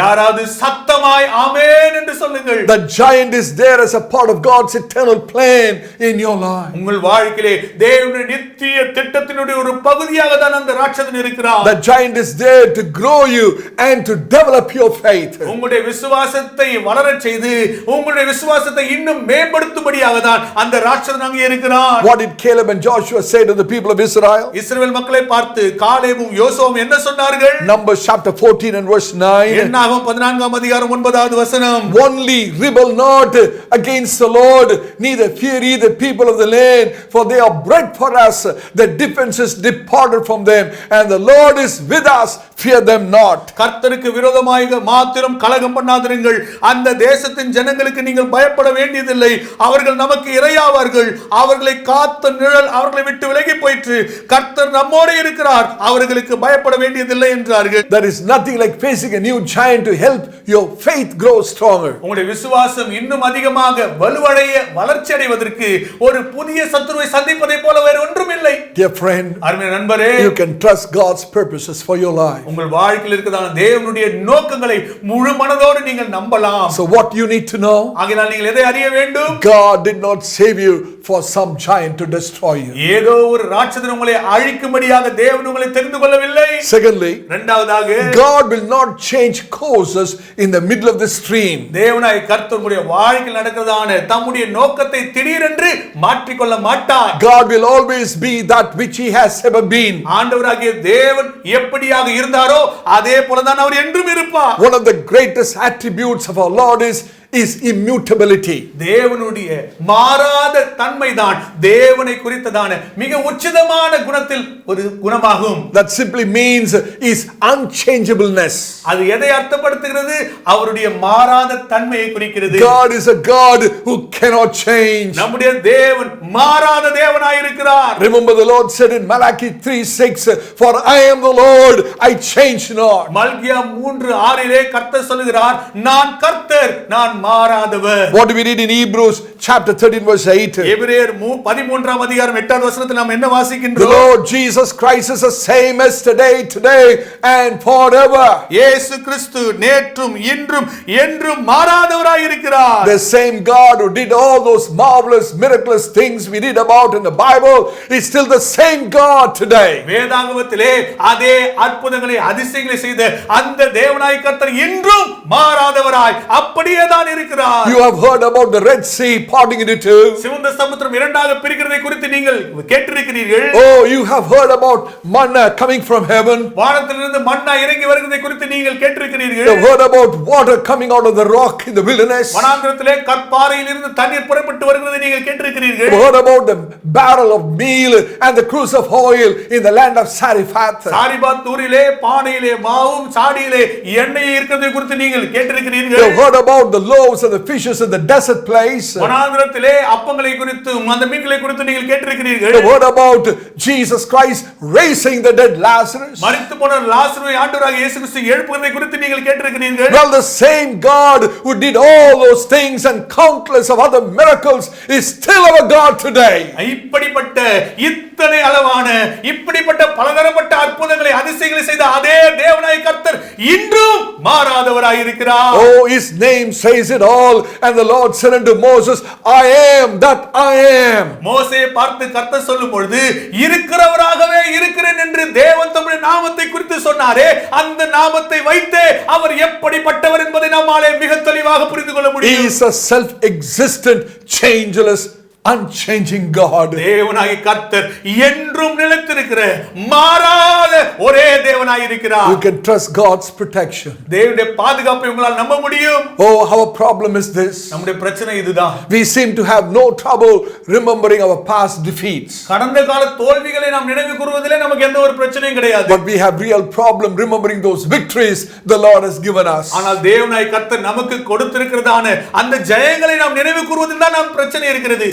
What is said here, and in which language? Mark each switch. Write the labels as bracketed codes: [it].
[ta] யாராவது சத்தமாய் ஆமென் என்று சொல்லுங்கள். [en] The giant is there as a part of God's eternal plan in your life. [ta] உங்கள் வாழ்க்கையிலே தேவனுடைய நித்திய திட்டத்தினுடைய ஒரு பகுதியாக தான் அந்த ராட்சதன் இருக்கிறார். [en] The giant is there to grow you and to develop your faith. [ta] உங்களுடைய விசுவாசத்தை வளரச் செய்து உங்களுடைய விசுவாசத்தை இன்னும் மேம்படுத்தும்படியாக தான் அந்த ராட்சதன் அங்கே இருக்கிறார். [en] What did Caleb and Joshua say to the people of Israel? [ta] இஸ்ரவேல் மக்களை பார்த்து காலேபும் யோசுவாவும் என்ன சொன்னார்கள்? [en] Numbers chapter 14 and verse 9. [ta] என்னாகும் 14ஆம் அதிகாரம் 9வது வசனம். [en] Only rebel not against the Lord, neither fear ye the people of the land, for they are bread for us. The defense is departed from them, and the Lord is with us. Fear them not. [ta] கர்த்தருக்கு விரோதமாக மாத்திரம் கலகம் பண்ணாதிருங்கள். அந்த தேசத்தின் ஜனங்களுக்கு நீங்கள் பயப்பட வேண்டியதில்லை. அவர்கள் நமக்கு இரையாவார்கள். அவர்களை காத்த நிழல் அவர்களை விட்டு விலகி போயிற்று. கர்த்தர் நம்மோடு இருக்கிறார். அவர்களுக்கு பயப்பட வேண்டியதில்லை என்றார்கள். [en] There is nothing like facing a new giant to help your faith grow stronger. [ta] உங்களுடைய விசுவாசம் இன்னும் அதிகமாக வலுவடைய வளர்ச்சி அடைவதற்கு ஒரு புதிய சத்துருவை சந்திப்பதை போல வேறு ஒன்றும் இல்லை. [en] Dear friend, [ta] அருமையான நண்பரே, [en] you can trust God's purposes for your life. [ta] உங்கள் வாழ்க்கையில் இருக்கிறதான தேவனுடைய நோக்கங்களை முழு மனதோடு நீங்கள் நம்பலாம். [en] So what you need to know? [ta] ஆகையால் நீங்கள் எதை அறிய வேண்டும்? [en] God did not save you for some giant to destroy you. [ta] ஏதோ ஒரு ராட்சதன் உங்களை அழிக்கும்படியாக தேவன் உங்களை தெரிந்து கொள்ளவில்லை. [en] Secondly, [ta] இரண்டாவதாக [en] God will not change courses in the middle of the stream. [ta] தேவனாய் கர்த்தர் உங்களுடைய வாழ்க்கையில் நடக்கிறதான தம்முடைய நோக்கத்தை திடீரென்று மாற்றிக்கொள்ள மாட்டார். [en] God will always be that which he has ever been. [ta] ஆண்டவராகிய தேவன் எப்படியாக இருந்தாரோ அதே போலதான் அவர் என்றும் இருப்பார். [en] One of the greatest attributes of our Lord is immutability. [ta] தேவனுடைய மாறாத தன்மைதான் தேவனை குறித்ததான மிக உச்சிதமான குணத்தில் ஒரு குணமாகும். [en] That simply means is unchangeableness. [ta] அது எதை அர்த்தப்படுத்துகிறது? அவருடைய மாறாத தன்மையை குறிக்கிறது. [en] God is a God who cannot change. [ta] நம்முடைய தேவன் மாறாத தேவனாய் இருக்கிறார். [en] Remember the Lord said in Malachi 3:6, for I am the Lord, I change not. [ta] மல்கியா 3:6 கர்த்தர் சொல்கிறார், நான் கர்த்தர், நான் மாறாதவர். [en] What do we read in Hebrews chapter 13 verse 8? [ta] எபிரேயர் 13ஆம் அதிகாரம் 8வது வசனத்தில் நாம் என்ன [en] The [ta] வாசிக்கின்றோம்? [en] Lord Jesus Christ is the same yesterday, today and forever. [ta] இயேசு கிறிஸ்து நேற்றும் இன்றும் என்றும் மாறாதவராய் இருக்கிறார். [en] The same God who did all those marvelous miraculous things we read about in the Bible is still the same God today. [ta] வேதாகமத்திலே அதே அற்புதங்களை அதிசயங்களை செய்த அந்த தேவனாய் கர்த்தர் இன்றும் மாறாதவராய் அப்படியே தான் இருக்கிறார். [en] You have heard about the Red Sea parting into two. [ta] சிவந்த சமுத்திரம் இரண்டாக பிரிக்கிறதை குறித்து நீங்கள் கேட்டிருக்கிறீர்கள். [en] Oh, you have heard about manna coming from heaven. [ta] வானத்திலிருந்து மன்னா இறங்கி வருகிறதை குறித்து நீங்கள் கேட்டிருக்கிறீர்கள். [en] You have heard about water coming out of the rock in the wilderness. [ta] வனாந்திரத்திலே கற்பாறையில் இருந்து தண்ணீர் புறப்பட்டு வருகிறதை நீங்கள் கேட்டிருக்கிறீர்கள். [en] You have heard about the barrel of meal and the cruse of oil in the land of Sariphat. [ta] சாரிபாத் ஊரிலே பானையிலே மாவும் சாடியிலே எண்ணெய் இருக்கிறதை குறித்து நீங்கள் நீங்கள் [en] You [ta] கேட்டிருக்கிறீர்கள். [en] have heard about the loaves and the fishes in the desert place. [ta] வனாந்திரத்திலே அப்பங்களை குறித்தும் அந்த மீன்களை குறித்து நீங்கள் [en] You [ta] கேட்டிருக்கிறீர்கள். [en] have heard about Jesus Christ raising the dead Lazarus. [ta] மரித்து போன லாசருவை ஆண்டவராக இயேசு கிறிஸ்து எழுப்புவதை குறித்து நீங்கள் கேட்டிருக்கிறீர்கள். [en] Well, the same God who did all those things and countless of other miracles is still our God today. [ta] இப்படிப்பட்ட இத்தனை அளவான இப்படிப்பட்ட பலதரப்பட்ட அற்புதங்களை அதிசயங்களை செய்த அதே தேவனாய் கர்த்தர் இன்றும் மாறாதவராய் இருக்கிறார். [en] Oh, his name says it all. And the Lord said unto Moses, I am that I am. [ta] மோசேயை பார்த்து கர்த்தர் சொல்லும் பொழுது இருக்கிறவராகவே இருக்கிறேன் என்று தேவன் தம்முடைய நாமத்தை குறித்து சொன்னாரே, அந்த நாமத்தை வைத்தே அவர் எப்படிப்பட்டவர் என்பதை நம்மாலே மிக தெளிவாக புரிந்து கொள்ள [en] He [ta] முடியும். [en] is a self-existent, changeless, unchanging God. [ta] தேவனாகிய கர்த்தர் என்றும் நிலைத்திருக்கிற மாறாத ஒரே தேவனாய் இருக்கிறார். [en] You can trust God's protection. [ta] தேவனுடைய பாதுகாப்பை உங்களால் நம்ப முடியும். [en] Oh, our problem is this. [ta] நம்முடைய பிரச்சனை இதுதான். [en] We seem to have no trouble remembering our past defeats. [ta] கடந்த கால தோல்விகளை நாம் நினைவு கூறுவதிலே நமக்கு எந்த ஒரு பிரச்சனையும் கிடையாது. [en] But we have real problem remembering those victories the Lord has given us. [ta] ஆனால் தேவனாய் கர்த்தர் நமக்கு கொடுத்திருக்கிறதான அந்த ஜெயங்களை நாம் நினைவு கூறுவதில் தான் நாம் பிரச்சனை இருக்கிறது.